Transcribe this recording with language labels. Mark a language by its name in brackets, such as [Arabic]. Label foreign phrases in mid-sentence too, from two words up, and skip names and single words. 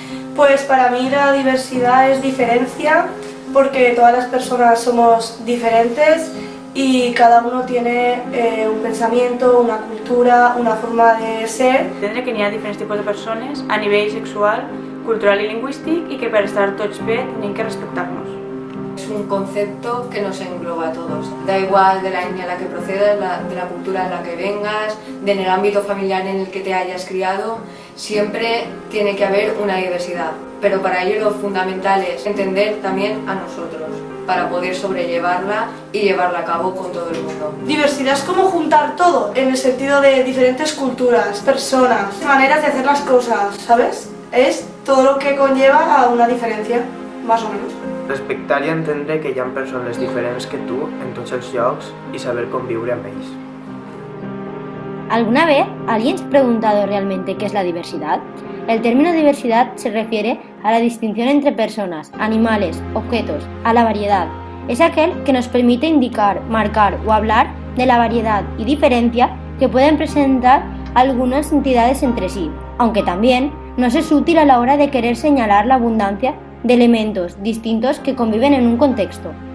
[Spanish] Pues para mí la diversidad es diferencia, porque todas las personas somos diferentes y cada uno tiene un pensamiento, una cultura, una forma de ser. [Catalan] Entendre que n'hi ha diferents tipus de persones a nivell sexual, cultural i lingüístic i que per estar tots bé tenim que respectar-nos. [Spanish] Es un concepto que nos engloba a todos. Da igual de la etnia a la que procedas, de la cultura en la que vengas, en el ámbito familiar en el que te hayas criado, siempre tiene que haber una diversidad. Pero para ello lo fundamental es entender también a nosotros, para poder sobrellevarla y llevarla a cabo con todo el mundo. Diversidad es como juntar todo, en el sentido de diferentes culturas, personas, maneras de hacer las cosas, ¿sabes? Es todo lo que conlleva a una diferencia, más o menos. [Catalan] Respectar i entendre que hi ha persones diferents que tu en tots els llocs i saber conviure amb ells. [Spanish] ¿Alguna vez alguien se ha preguntado realmente qué es la diversidad? El término diversidad se refiere a la distinción entre personas, animales, objetos, a la variedad. Es aquel que nos permite indicar, marcar o hablar de la variedad y diferencia que pueden presentar algunas entidades entre sí, aunque también nos es útil a la hora de querer señalar la abundancia de elementos distintos que conviven en un contexto.